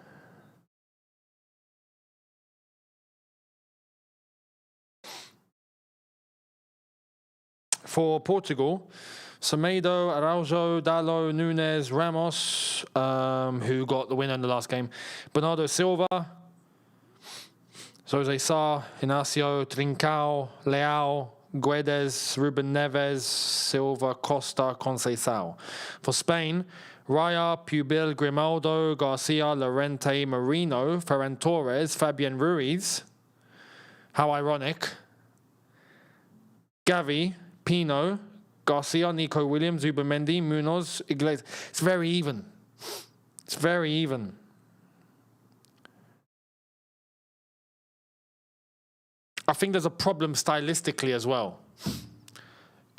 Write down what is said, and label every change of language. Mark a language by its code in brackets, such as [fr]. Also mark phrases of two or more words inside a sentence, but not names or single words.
[en] For Portugal, Semedo, Araujo, Dalot, Nunes, Ramos, who got the winner in the last game, Bernardo Silva, Jose Sá, Inácio, Trincão, Leao, Guedes, Ruben Neves, Silva, Costa, Conceição. For Spain, Raya, Pubil, Grimaldo, Garcia, Llorente, Marino, Ferran Torres, Fabian Ruiz. How ironic. Gavi, Pino, Garcia, Nico Williams, Zubimendi, Munoz, Iglesias. It's very even. It's very even. I think there's a problem stylistically as well.